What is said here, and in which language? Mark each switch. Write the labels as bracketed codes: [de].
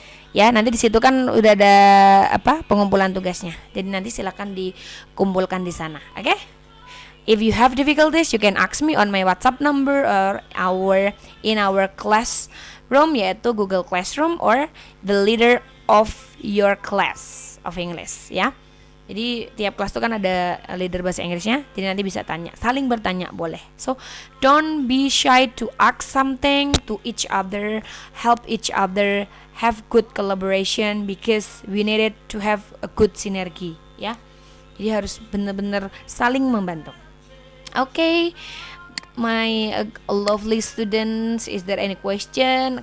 [id] Ya, nanti di situ kan udah ada pengumpulan tugasnya. Jadi nanti silakan dikumpulkan di sana. [en] Oke? If you have difficulties, you can ask me on my WhatsApp number or in our classroom, yaitu Google Classroom or the leader of your class of English. [id] Ya. Jadi tiap kelas itu kan ada leader bahasa Inggrisnya. Jadi nanti bisa tanya, saling bertanya boleh. [en] So don't be shy to ask something to each other, help each other, have good collaboration because we needed to have a good synergy ya. [id] Jadi harus benar-benar saling membantu. [en] Okay, my lovely students, is there any question?